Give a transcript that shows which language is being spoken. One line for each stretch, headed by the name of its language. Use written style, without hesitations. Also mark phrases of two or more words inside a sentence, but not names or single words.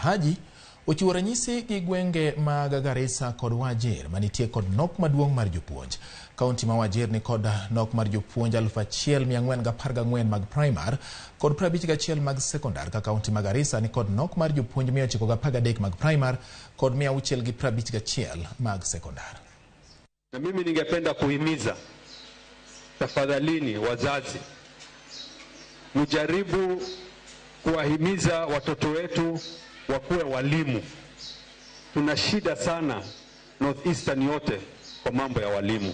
Luo (Kenya and Tanzania): Haji ochiwo ranyisi gi gwenge mag Garissa kod Wajir manitie kod nok maduong' mar jopuonj. Kaunti ma Wajir ni kod nok mar jopuonj 1414 mag primar kod 51 mag sekondar, ka kaunti ma Garissa ni kod nok mar jopuonj 913 mag primar kod 651 mag sekondar.
Swahili: Na mimi ningependa kuhimiza, tafadhalini wazazi, mjaribu kuwahimiza watoto wetu wakuwe walimu. Tuna shida sana Northeastern yote kwa mambo ya walimu.